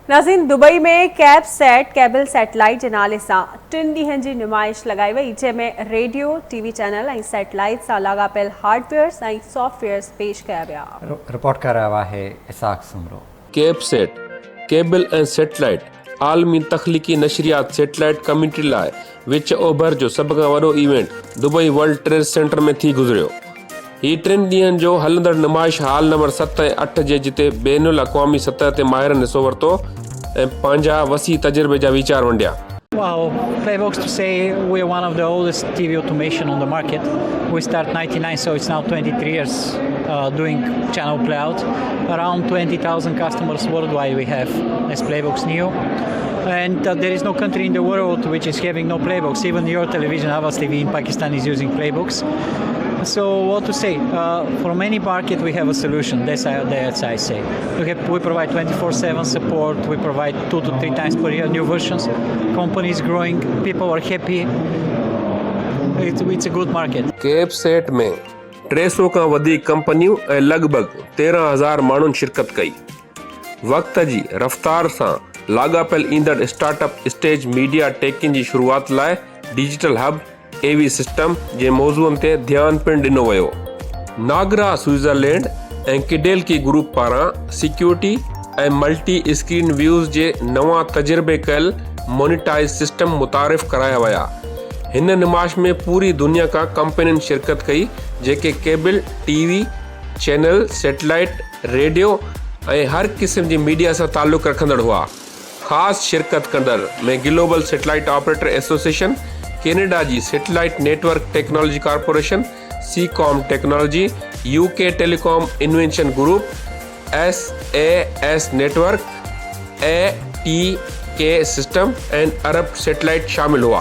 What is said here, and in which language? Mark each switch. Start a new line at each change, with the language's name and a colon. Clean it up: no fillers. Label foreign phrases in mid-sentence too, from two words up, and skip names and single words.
Sindhi: नाज़रीन, दुबई में कैप सेट केबल सैटेलाइट जे नाले सां 3 ॾींहनि जी नुमाइश लगाई वई, जंहिंमें रेडियो,
English: TV channel
Sindhi: ऐं सैटेलाइट सां लाॻापियल हार्डवेयर्स ऐं सॉफ्टवेयर्स पेश कया विया।
Hindi: रिपोर्ट कर रहा है इसाक सुमरो।
Sindhi: कैप सेट केबल ऐं सैटेलाइट आलमी तख्लीकी नशरियात सैटेलाइट कम्युनिटी लाइ विच ओभर जो सभ खां वॾो इवेंट दुबई वर्ल्ड ट्रेड सेंटर में थी गुज़रियो। ही 3 ॾींहनि जो हलंदड़ नुमाइश हाल नंबर 7 ऐं 8 जे जिते बैनुल अक़वामी सतह ते माहिरनि हिसो वरितो ऐं पंहिंजा वसी तजुर्बे जा वीचार वंडिया।
English: Well, Playbox, to say we're one of the oldest TV automation on the market. We start 99, so it's now 23 years doing channel playout. Around 20,000 customers worldwide we have as Playbox Neo. And there is no country in the world which is having no Playbox. Even your television, Havas TV in Pakistan, is using Playbox. So what to say? For many market we have a solution. That's I say. We provide 24/7 support. We provide 2 to 3 times per year new versions. Company is growing. People are happy. It's a good market.
Sindhi: कैप सेट में 300 खां वधीक कंपनियूं ऐं लॻभॻि 13,000 माण्हुनि शिरकत कई। वक़्त जी रफ़्तार सां लाॻापियल ईंदड़
English: startup stage media taking
Sindhi: जी शुरूआत लाइ
English: digital hub AV system
Sindhi: जे मौज़ूअनि ते ध्यानु पिणु ॾिनो वियो। नागरा स्विट्ज़रलैंड ऐं किडेल्की ग्रुप पारां सिक्योरिटी ऐं
English: multi screen views
Sindhi: जे नवां तजुर्बे कयल
English: monetize system
Sindhi: मुतारिफ़ कराया विया। हिन नुमाइश में पूरी दुनिया खां कंपनियुनि शिरकत कई, जेके केबल,
English: TV channel,
Sindhi: सैटेलाइट, रेडियो ऐं हर क़िस्म जी मीडिया सां ताल्लुक़ रखंदड़ हुआ। ख़ासि शिरकत कंदड़ में ग्लोबल सैटेलाइट ऑपरेटर एसोसिएशन, कैनेडा जी सैटेलाइट नेटवर्क टेक्नोलॉजी कॉर्पोरेशन, सीकॉम टेक्नोलॉजी, यूके टेलीकॉम इन्वेंशन ग्रुप, SAS नेटवर्क, ATK सिस्टम एंड अरब सैटेलाइट शामिल हुआ।